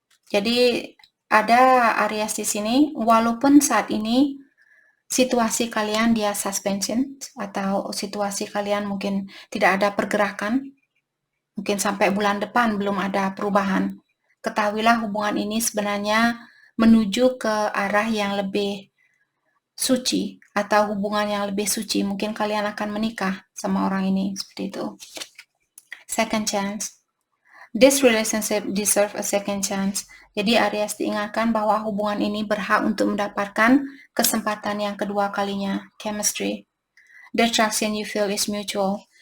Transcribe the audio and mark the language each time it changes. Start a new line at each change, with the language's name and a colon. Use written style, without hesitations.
Indonesian: Jadi ada Aries di sini, walaupun saat ini situasi kalian dia suspension atau situasi kalian mungkin tidak ada pergerakan, mungkin sampai bulan depan belum ada perubahan. Ketahuilah hubungan ini sebenarnya menuju ke arah yang lebih suci atau hubungan yang lebih suci. Mungkin kalian akan menikah sama orang ini, seperti itu.
English: Second chance. This relationship deserve a second chance.
Indonesian: Jadi Aries diingatkan bahwa hubungan ini berhak untuk mendapatkan kesempatan yang kedua kalinya.
English: Chemistry. The attraction you feel is mutual.